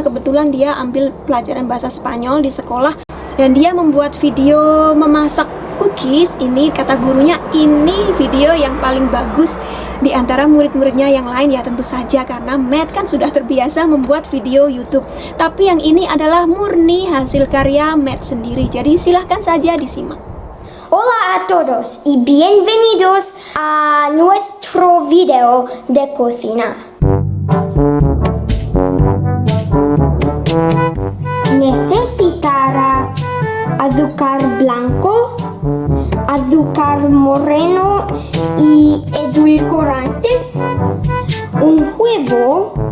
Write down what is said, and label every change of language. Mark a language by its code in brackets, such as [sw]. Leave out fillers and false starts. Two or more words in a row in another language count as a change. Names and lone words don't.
[id] Kebetulan dia ambil pelajaran bahasa Spanyol di sekolah dan dia membuat video memasak cookies. Ini kata gurunya, ini video yang paling bagus di antara murid-muridnya yang lain ya, tentu saja karena Matt kan sudah terbiasa membuat video YouTube. Tapi yang ini adalah murni hasil karya Matt sendiri. Jadi silahkan saja disimak. [es] Hola a todos y bienvenidos a nuestro video de cocina. Necesitará azúcar blanco, azúcar moreno y edulcorante, un huevo,